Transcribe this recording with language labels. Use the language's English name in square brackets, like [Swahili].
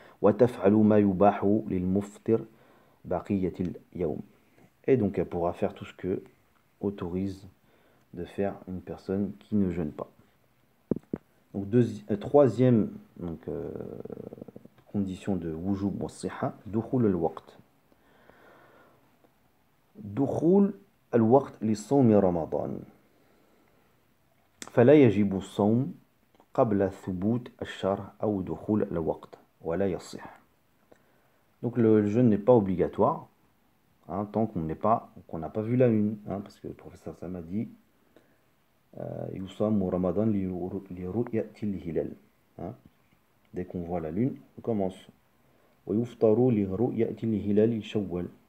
[Arabic] وتفعل ما يباح للمفطر بقية اليوم. [French] Et donc elle pourra faire tout ce que autorise de faire une personne qui ne jeûne pas. Donc troisième donc, condition de wujub wa siha, dukhul al-waqt. [Arabic] دخول الوقت لصوم رمضان فلا يجب الصوم قبل ثبوت الشهر أو دخول الوقت ولا يصح. [French] Donc le jeûne n'est pas obligatoire hein, tant qu'on n'a pas vu la lune hein, parce que le professeur Sam a dit [Arabic] يصام رمضان لرؤية الهلال [French] hein, dès qu'on voit la lune on commence [Arabic] ويفطر لرؤية الهلال شوال.